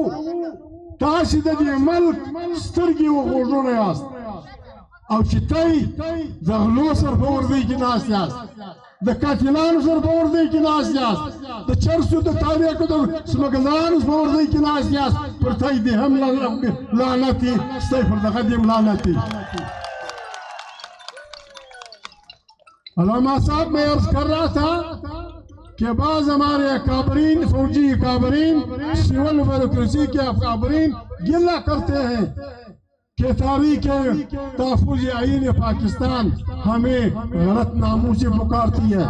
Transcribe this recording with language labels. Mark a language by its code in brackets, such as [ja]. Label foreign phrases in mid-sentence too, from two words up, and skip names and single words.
[ps] تاسې د دې ملک سترګې و غوږونه یاست، او چې تی د غلو سر په وردۍ کې ناست یاست، د قاتلانو سر په وردۍ کې ناست یاست، د چرسو د تاریخو د سمګلانو په وردۍ کې ناست یاست. پر تی دې هم لعنت وي، ستی پر دغه دې هم لعنت وي. [ur] علامہ صاحب میں عرض کر رہا تھا کہ بعض ہمارے اکابرین، فوجی اکابرین، سول بیوروکریسی کے اکابرین گلہ کرتے ہیں کہ تحریک تحفظ آئین پاکستان ہمیں غلط ناموں سے پکارتی ہے.